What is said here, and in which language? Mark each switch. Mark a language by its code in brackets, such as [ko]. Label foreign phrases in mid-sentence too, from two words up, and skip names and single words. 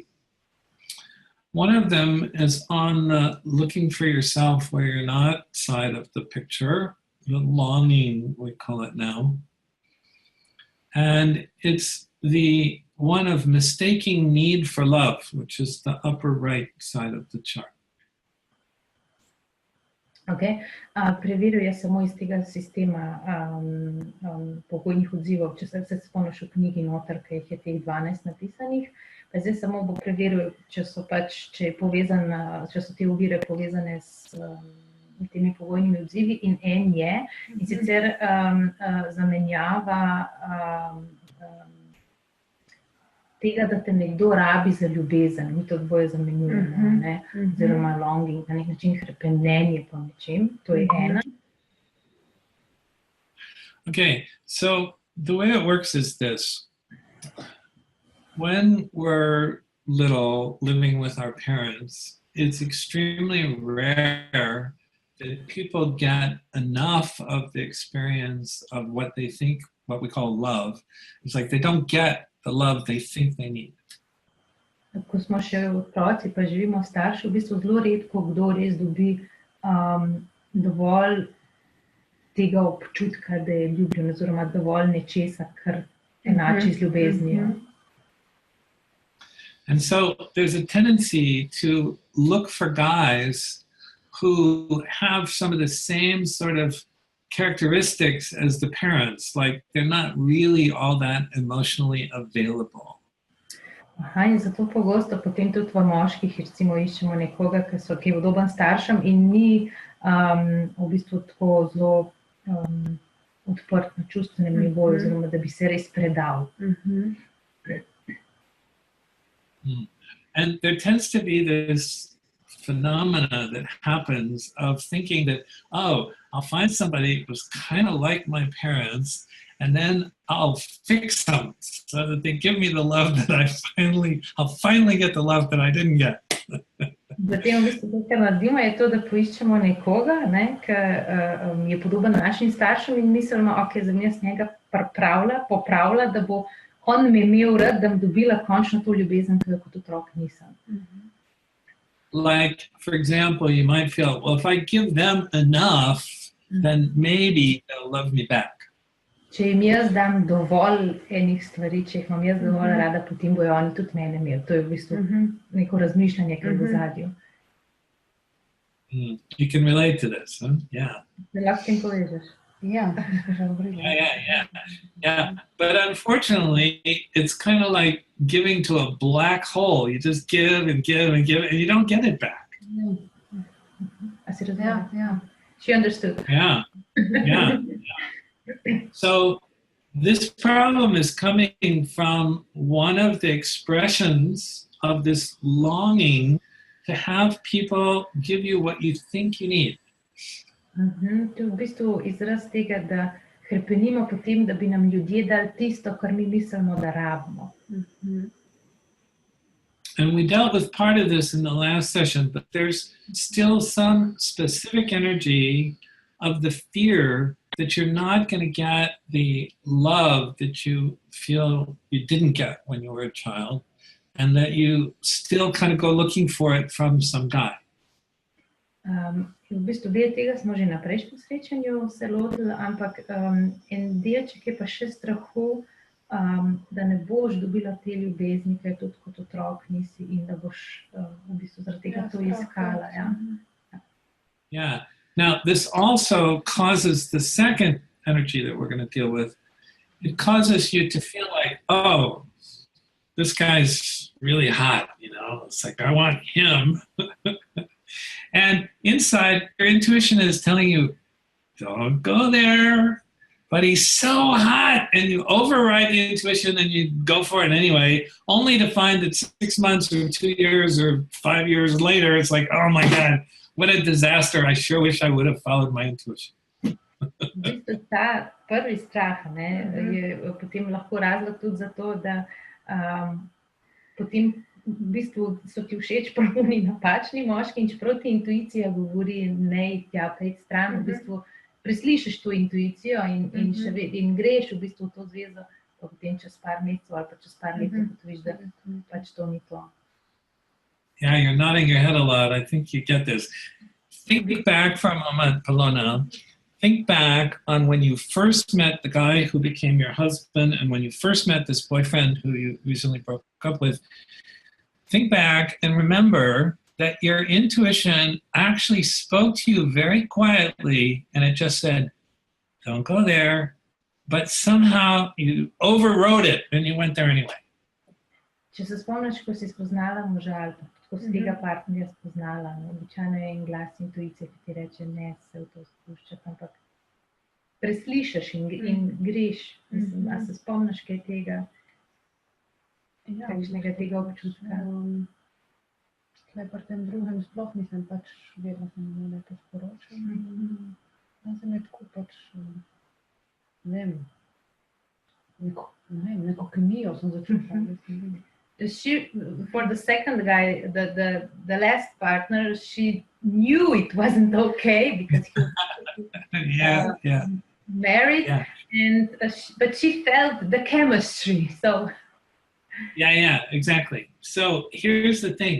[en] One of them is on the looking for yourself where you're not side of the picture, the longing, we call it now. And it's the one of mistaking need for love, which is the upper right side of the chart. Okay. [sl] Preveril je samo iz tega sistema pogojnih odzivov, če se spomniš v knjigi noter, ki jih je teh 12 napisanih, pa zdaj samo bo preveril, če so te ovire povezane s temi pogojnimi odzivi, in en je, in sicer zamenjava tega, da te nekdo rabi za ljubezen, mi to dvoje zamenjujemo, oziroma longing, na nek način hrepenenje po nečem, to je ena. [en] Okay, so the way it works is this. When we're little, living with our parents, it's extremely rare that people get enough of the experience of what they think, what we call love. It's like they don't get the love they think they need. [sl] Ko smo še otroci, pa živimo starši, v bistvu zelo redko kdo res dobi dovolj tega občutka, da je ljubljen, oziroma dovolj nečesa, kar enači z ljubeznijo. [en] And so there's a tendency to look for guys who have some of the same sort of characteristics as the parents, like they're not really all that emotionally available. [sl] In zato pogosto potem tudi v moških recimo iščemo nekoga, ki je podoben staršem in ni v bistvu tako zelo odprt na čustvenem nivoju, oziroma da bi se res predal. [en] And there tends to be this phenomena that happens of thinking that, oh, I'll find somebody who's kind of like my parents, and then I'll fix them so that they give me the love that I'll finally get the love that I didn't get. [sl] Potem v bistvu to, kar naredimo, je to, da poiščemo nekoga, ki je podoben našim staršem in mislimo, ok, zdaj jaz njega popravlja, da bo on me imel rad, da bi dobila končno to ljubezen, ki jo kot otrok nisem. [en] Like, for example, you might feel, well, if I give them enough, then maybe they'll love me back. [sl] Če jim jaz dam dovolj enih stvari, če jih imam jaz dovolj rada, potem bojo oni tudi mene imeli. To je v bistvu neko razmišljanje, ki je v zadju. [en] You can relate to this, huh? Yeah. [sl] Lahko s tem povežeš. Ja. [en] Yeah. But unfortunately, it's kind of like giving to a black hole. You just give and give and give, and you don't get it back. Yeah. She understood. Yeah. So this problem is coming from one of the expressions of this longing to have people give you what you think you need. [sl] To je v bistvu izraz tega, da hrepenimo po tem, da bi nam ljudje dali tisto, kar mi mislimo, da rabimo. [en] And we dealt with part of this in the last session, but there's still some specific energy of the fear that you're not going to get the love that you feel you didn't get when you were a child, and that you still kind of go looking for it from some guy. [sl] V bistvu del tega smo že na prejšnjem srečanju se lotili, ampak en delček je pa še strahu, da ne boš dobila te ljubezni, ki tudi kot otrok nisi, in da boš v bistvu zaradi tega to iskala. [en] Yeah. Now, this also causes the second energy that we're going to deal with. It causes you to feel like, oh, this guy's really hot, you know? It's like, I want him. And inside, your intuition is telling you, don't go there. But he's so hot, and you override the intuition and you go for it anyway, only to find that 6 months or 2 years or 5 years later, it's like, oh my God, what a disaster. I sure wish I would have followed my intuition. [sl] V bistvu ta prvi strah je potem lahko razlog tudi za to, da potem v bistvu so ti všeč pravni napačni moški in čeprav ti intuicija govori, ne tja, pejt stran, v bistvu preslišiš to intuicijo in greš v bistvu v to zvezo, pa potem čez par mesecev ali pa čez par let ugotoviš, da pač to ni to. [en] Yeah, you're nodding your head a lot. I think you get this. Think back for a moment, Polona. Think back on when you first met the guy who became your husband and when you first met this boyfriend who you recently broke up with. Think back and remember that your intuition actually spoke to you very quietly and it just said, don't go there. But somehow you overrode it and you went there anyway. [sl] Če se spomniš, ko si spoznala moža ali ko si tega partnerja spoznala, običajno je en glas intuicije, ki ti reče, ne se v to spuščati, ampak preslišiš in greš. A se spomniš kaj tega? Kakšnega tega občutka? Tle pri tem drugem sploh nisem pač vedela, sem imela to sporočila. Sem je tako pač, ne vem, neko kemijo sem začutila. [en] For the second guy, the last partner, she knew it wasn't okay because he was married, but she felt the chemistry, so... Yeah, exactly. So here's the thing.